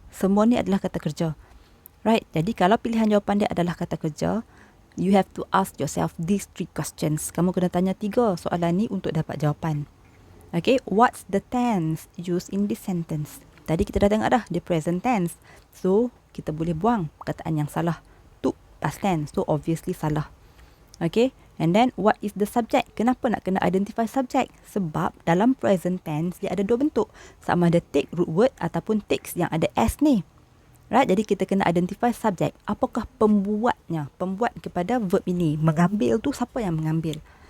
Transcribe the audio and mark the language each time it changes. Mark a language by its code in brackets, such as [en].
[ms] Semua ni adalah kata kerja. Right, jadi kalau pilihan jawapan dia adalah kata kerja, you have to ask yourself these 3 questions. Kamu kena tanya 3 soalan ni untuk dapat jawapan. [en] Okay, what's the tense used in this sentence? [ms] Tadi kita dah tengok dah, the present tense. So, kita boleh buang perkataan yang salah. [en] Took, past tense. So, obviously salah. Okay, and then what is the subject? [ms] Kenapa nak kena identify subject? Sebab dalam present tense, dia ada 2 bentuk. Sama ada take root word ataupun takes yang ada s ni. Right, jadi kita kena identify subject. Apakah pembuatnya? Pembuat kepada verb ini. Mengambil tu siapa yang mengambil?